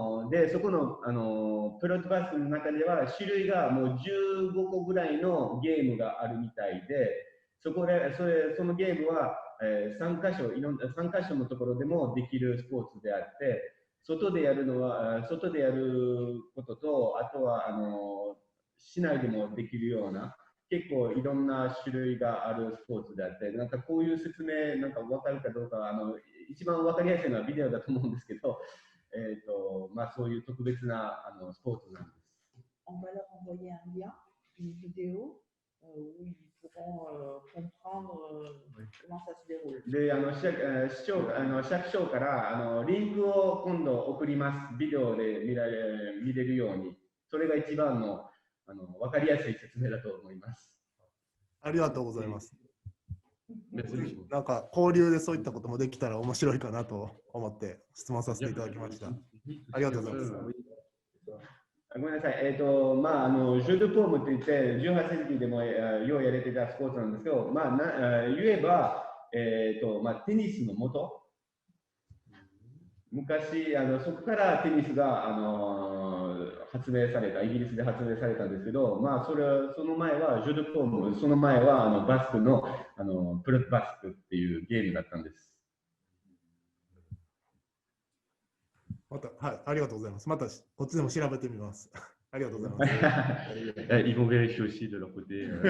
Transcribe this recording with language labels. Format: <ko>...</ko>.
<ja>で、そこのプロットバスクの中では種類がもう15個ぐらいのゲームがあるみたいで、そのゲームは3カ所のところでもできるスポーツであって、外でやることと、あとは市内でもできるような、結構いろんな種類があるスポーツであって、なんかこういう説明なんか分かるかどうか、一番分かりやすいのはビデオだと思うんですけど、まあそういう特別なスポーツなんです。</ja> <fr>On va leur envoyer un lien, une vidéo où ils pourront comprendre comment ça se déroule.</fr> <ja>で、市役所からリンクを今度送ります。ビデオで見れるように。それが一番の分かりやすい説明だと思います。ありがとうございます。なんか交流でそういったこともできたら面白いかなと思って質問させていただきました。ありがとうございます。ごめんなさい。まあ、ジュードポームといって、18世紀でもようやれてたスポーツなんですけど、まあ、言えば、まあ、テニスの元。昔、そこからテニスが、発明された、イギリスで発明されたんですけど、まあ、その前はジュードポーム、その前はバスクの、プロットバスクっていうゲームだったんです。また、はい、ありがとうございます。また、こっちでも調べてみます。ありがとうございます。</ja> <fr>Ils vont vérifier aussi de leur côté.</fr>